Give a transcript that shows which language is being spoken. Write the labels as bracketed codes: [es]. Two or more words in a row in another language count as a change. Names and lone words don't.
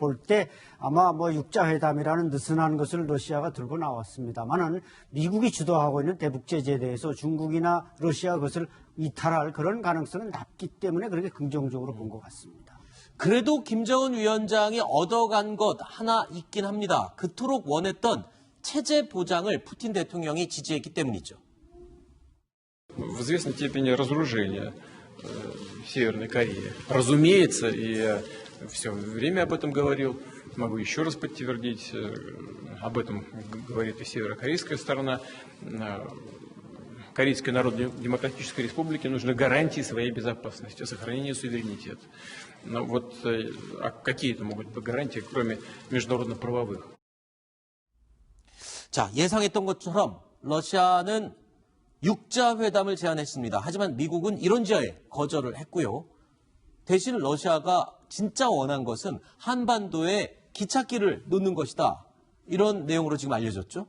[ko] 볼 때 아마 육자회담이라는 느슨한 것을 러시아가 들고 나왔습니다만은 미국이 주도하고 있는 대북 제재에 대해서 중국이나 러시아 그것을 이탈할 그런 가능성은 낮기 때문에 그렇게 긍정적으로 본 것 같습니다. 그래도 김정은 위원장이 얻어간 것 하나 있긴 합니다. 그토록 원했던 체제 보장을 푸틴 대통령이 지지했기 때문이죠. [ru] В известной степени разоружения Северной Кореи. Разумеется, и я все время об этом говорил, могу еще раз подтвердить, об этом говорит и северокорейская сторона. Корейской Народно-Демократической Республике нужны гарантии своей безопасности, сохранения суверенитета. Но вот какие это могут быть гарантии, кроме международно-правовых? [ko] 자, 예상했던 것처럼 러시아는 육자회담을 제안했습니다. 하지만 미국은 이런 지하에 거절을 했고요. 대신 러시아가 진짜 원한 것은 한반도에 기찻길을 놓는 것이다. 이런 내용으로 지금 알려졌죠?